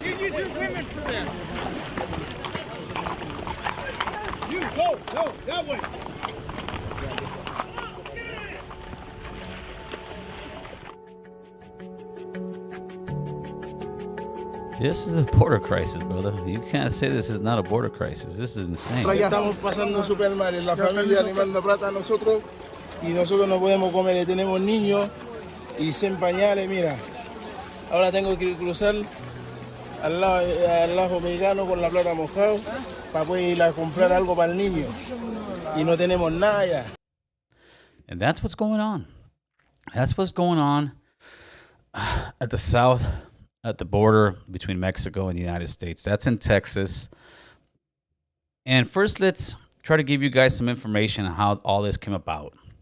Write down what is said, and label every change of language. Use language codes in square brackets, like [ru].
[en] You use your women for that. You go that way. This is a border crisis, brother. You can't say this is not a border crisis. This is insane. [es] Estamos pasando súper mal. La familia le manda plata a nosotros y nosotros no podemos comer. Tenemos niños y sin pañales. Mira, ahora tengo que cruzar al lado mexicano con la plata mojada para poder ir a comprar algo para el niño. Y no tenemos nada ya. [en] And that's what's going on. That's what's going on at the south. At the border between Mexico and the United States. That's in Texas. And first, let's try to give you guys some information on how all this came about.